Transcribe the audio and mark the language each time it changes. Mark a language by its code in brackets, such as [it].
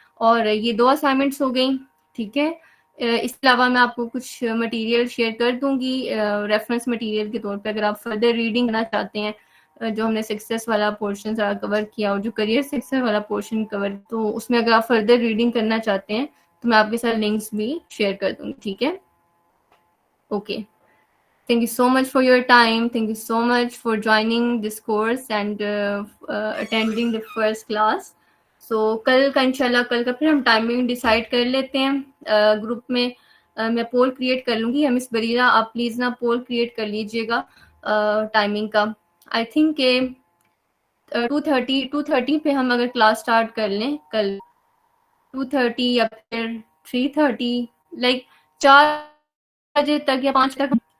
[ur] اور یہ 2 اسائنمنٹس ہو گئیں، ٹھیک ہے. اس کے علاوہ میں آپ کو کچھ مٹیریل شیئر کر دوں گی ریفرنس مٹیریل کے طور پہ، اگر آپ فردر ریڈنگ کرنا چاہتے ہیں. جو ہم نے سکسیس والا پورشن کور کیا اور جو کریئر سکسیس والا پورشن کور، تو اس میں اگر آپ فردر ریڈنگ کرنا چاہتے ہیں تو میں آپ کے ساتھ لنکس بھی شیئر کر دوں گی، ٹھیک ہے. [en] Okay, thank you so much for your time. Thank you so much for joining this course and attending the first class. [ur] So کل کا انشاءاللہ کل کا پھر ہم ٹائمنگ ڈیسائیڈ کر لیتے ہیں. گروپ میں میں پول کریٹ کر لوں گی. مس بریرہ آپ پلیز نا پول کریٹ کر لیجئے گا ٹائمنگ کا. آئی تھنک کہ 2:30 پہ ہم اگر کلاس اسٹارٹ کر لیں کل، 2:30 یا پھر 3:30، لائک 4 بجے تک یا 5 تک.